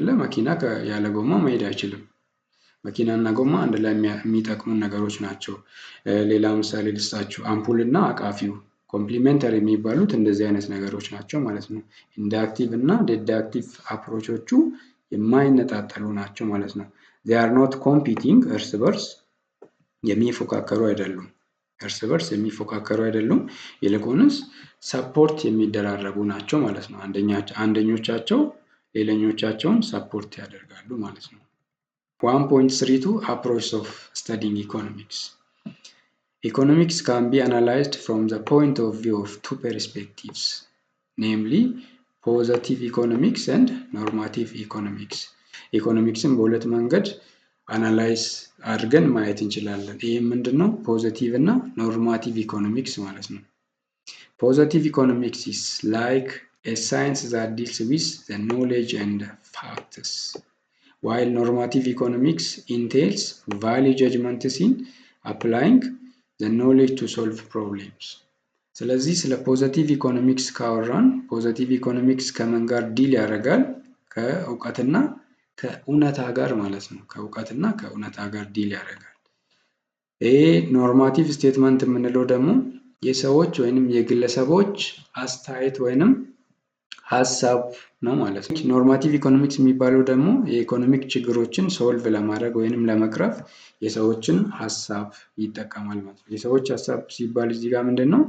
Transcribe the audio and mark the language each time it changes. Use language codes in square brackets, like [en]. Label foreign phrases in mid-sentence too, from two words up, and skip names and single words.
[am] መኪና ያለ ጎማ መሄድ አይችልም። መኪና እና ጎማ አንድ ላይ የሚጠቅሙን ነገሮች ናቸው። ሌላ ምሳሌ ልስጣችሁ። አምፑል እና አቃፊው ኮምፕሊሜንተሪ የሚባሉት እንደዚህ አይነት ነገሮች ናቸው ማለት ነው። ኢንዳክቲቭ እና ዲዳክቲቭ አፕሮቾቹ የማይነጣጠሉ ናቸው ማለት ነው። [en] they are not competing [am] እርስ በርስ የሚፎካከሩ አይደሉም። ይልቁንስ ሰፖርት የሚደራረጉ ናቸው ማለት ነው። አንደኞቻቸው ሌላኞቻቸውን ሰፖርት ያደርጋሉ ማለት ነው። [en] 1.32 Approach of studying economics. Economics can be analyzed from the point of view of two perspectives, namely positive economics and normative economics. [am] ኢኮኖሚክስን በሁለት መንገድ አናላይዝ አድርገን ማየት እንችላለን። ይህ ምንድነው? ፖዘቲቭ እና ኖርማቲቭ ኢኮኖሚክስ ማለት ነው። [en] positive economics is like a science that deals with the knowledge and facts, while normative economics entails value judgments in applying the knowledge to solve problems. [am] ስለዚህ ስለ [en] positive economics [am] ካወራን [en] positive economics [am] ከምን ጋር ዲል ያደርጋል? ከእውቀትና ከእውነታ ጋር ማለት ነው። ከእውቀትና ከእውነታ ጋር ዲል ያደርጋል። ይሄ [en] normative statement [am] የምንለው ደግሞ የሰዎች ወይንም የግለሰቦች አስተያየት ወይንም ሀሳብ ነው ማለት ነው። [en] normative economics [am] የሚባለው ደግሞ የኢኮኖሚክ ችግሮችን ሶልቭ ለማድረግ ወይንም ለመቅረፍ የሰዎችን ሀሳብ ይጠቀማል ማለት ነው። የሰዎች ሀሳብ ሲባል እዚህ ጋር ምንድን ነው?